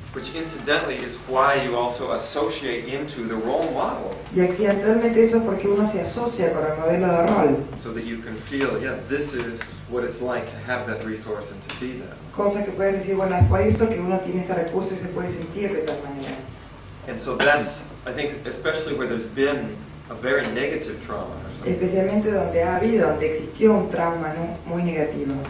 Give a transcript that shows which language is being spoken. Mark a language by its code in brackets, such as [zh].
[en] Which incidentally is why you also associate into the role model. [es] Y accidentalmente eso es porque uno se asocia con el modelo de rol. [en] So that you can feel, yeah, this is what it's like to have that resource and to be that. [es] Cosa que pueden decir, bueno, es por eso que uno tiene este recurso y se puede sentir de tal manera. [en] And so that's, I think, especially where there's been a very negative trauma or something. [es] Especialmente donde existió un trauma muy negativo.